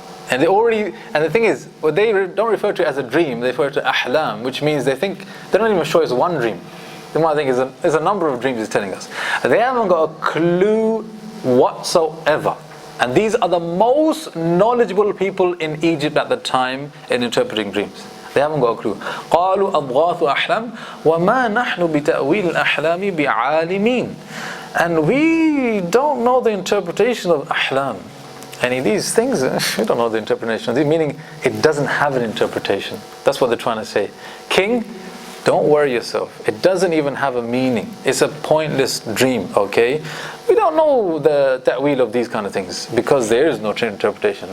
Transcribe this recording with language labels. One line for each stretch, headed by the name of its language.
English: And the thing is, what they don't refer to as a dream, they refer to ahlam, which means they're not even sure it's one dream. They might think there's a number of dreams it's telling us. They haven't got a clue whatsoever. And these are the most knowledgeable people in Egypt at the time in interpreting dreams. They haven't got a clue.
Arabic: قالوا أضغاث أحلام وما نحن بتأويل الأحلام بعالمين.
English: And we don't know the interpretation of ahlam. These things, we don't know the interpretation. Meaning, it doesn't have an interpretation. That's what they're trying to say. King, don't worry yourself. It doesn't even have a meaning. It's a pointless dream, okay? We don't know the ta'weel of these kind of things because there is no interpretation.